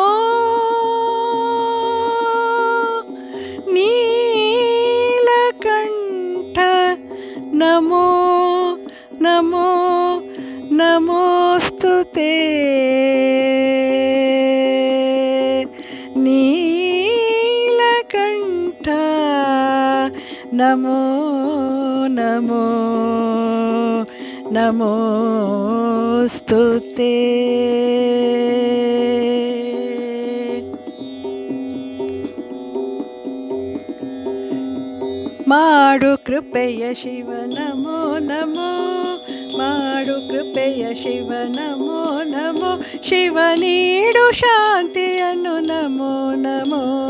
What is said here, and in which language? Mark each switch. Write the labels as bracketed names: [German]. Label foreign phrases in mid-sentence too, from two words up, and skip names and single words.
[Sanskrit] नीलकण्ठ नमो नमो नमोस्तुते नीलकण्ठ नमो नमो [Kannada] नमोस्तुते ಮಾಡು ಕೃಪೆಯ ಶಿವ ನಮೋ ನಮೋ ಮಾಡು ಕೃಪೆಯ ಶಿವ ನಮೋ ನಮೋ ಶಿವ ನೀಡು ಶಾಂತಿಯನ್ನು ನಮೋ ನಮೋ